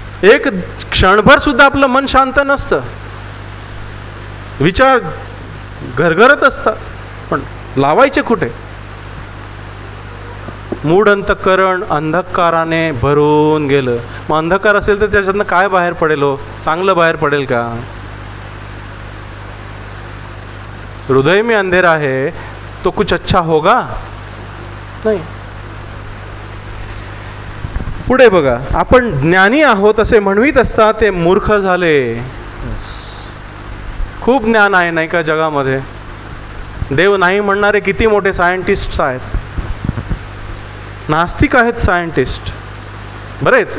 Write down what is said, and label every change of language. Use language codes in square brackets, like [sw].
[mr] एक क्षणभर सुद्धा आपलं मन शांत नसतं, विचार घरघरत असतात, पण लावायचे कुठे? मूढ अंतःकरण अंधकाराने भरून गेलं. मग अंधकार असेल तर त्याच्यातनं काय बाहेर पडेल हो? चांगलं बाहेर पडेल का? [hi] हृदय में अंधेरा है तो कुछ अच्छा होगा नाही. [mr] पुढे बघा, आपण ज्ञानी आहोत असे म्हणवीत असता ते मूर्ख झाले. खूप ज्ञान आहे नाही का जगामध्ये? देव नाही म्हणणारे किती मोठे सायंटिस्ट आहेत, नास्तिक आहेत सायंटिस्ट बरेच.